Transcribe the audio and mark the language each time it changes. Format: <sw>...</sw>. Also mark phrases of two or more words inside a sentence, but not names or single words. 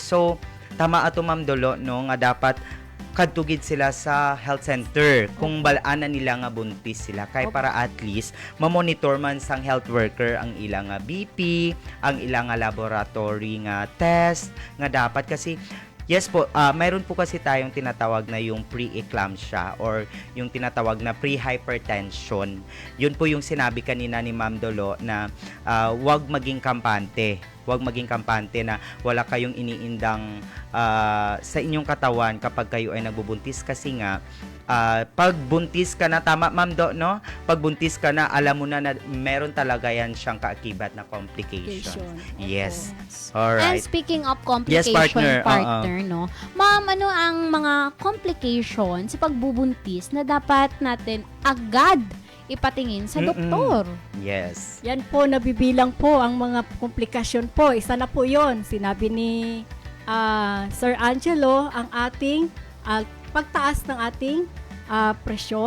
<hil>So tama ato, Ma'am Dulo, no, nga dapat kadtugid sila sa</hil> <en>health center</en> <hil>kung balaan na nila nga buntis sila kay para</hil> <en>at least</en> <hil>mamonitor man sang</hil> <en>health worker</en> <hil>ang ilang nga BP, ang ilang nga laboratory nga test nga dapat.</hil> <tl>Kasi yes po, mayroon po kasi tayong tinatawag na yung pre-eclampsia or yung tinatawag na pre-hypertension. Yun po yung sinabi kanina ni Ma'am Dulo na wag maging kampante Huwag maging kampante na wala kayong iniindang sa inyong katawan kapag kayo ay nagbubuntis kasi nga pag buntis ka na, tama Ma'am Do, no? Pag buntis ka na, alam mo na meron talaga yan siyang kaakibat na complication.</tl> <en>Yes. And Alright. speaking of Yes, complication, partner.</en> <tl>no? Ma'am, ano ang mga complication sa pagbubuntis na dapat natin agad ipatingin sa doktor?</tl> <en>Yes.</en> <tl>Yan po, nabibilang po ang mga komplikasyon po. Isa na po yon. Sinabi ni Sir Angelo, ang ating pagtaas ng ating presyon.</tl>